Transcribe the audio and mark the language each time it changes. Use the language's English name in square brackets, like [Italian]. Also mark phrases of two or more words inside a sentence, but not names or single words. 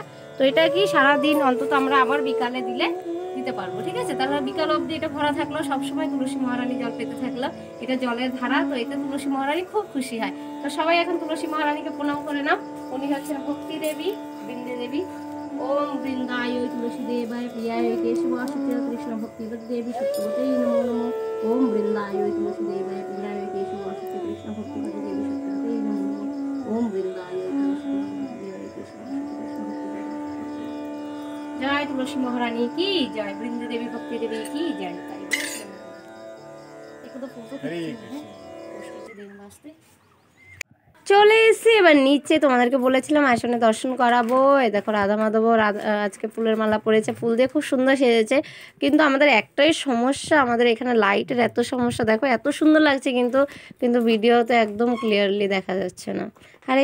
[Bangla] তো এটা কি সারাদিন অন্তত আমরা আবার বিকালে দিতে পারবো, ঠিক আছে। তাহলে বিকাল অবধি এটা ভরা থাকলো, সবসময় তুলসী মহারানী জল পেতে থাকলো, এটা জলের ধারা, তো এতে তুলসী মহারানী খুব খুশি হয়। তো সবাই এখন তুলসী মহারানীকে প্রণাম করে নাও। উনি হচ্ছেন ভক্তি দেবী, বৃন্দে দেবী। [Sanskrit] ओम वृंदाय तुलसी देवाय प्रियाय केशवासुते कृष्ण भक्ति देवी सत्यवते नमो नमो। ओम वृंदाय तुलसी देवाय प्रियाय केशवासुते कृष्ण भक्ति देवी सत्यवते नमो नमो। ओम वृंदाय तुलसी देवाय केशवासुते कृष्ण भक्ति। [Hindi] जय तुलसी महारानी की जय, वृंदा देवी भक्ति देवी की जय। एक तो फोटो खींचते दिन वास्ते [Bangla] চলে এসেছি এবার নিচে। তোমাদেরকে বলেছিলাম আসনে দর্শন করাবো। এই দেখো রাধা মাধব আজকে ফুলের মালা পরেছে, ফুল দিয়ে খুব সুন্দর সেজেছে। কিন্তু আমাদের একটাই সমস্যা, আমাদের এখানে লাইটের এত সমস্যা। দেখো এত সুন্দর লাগছে কিন্তু ভিডিওতে একদম ক্লিয়ারলি দেখা যাচ্ছে না।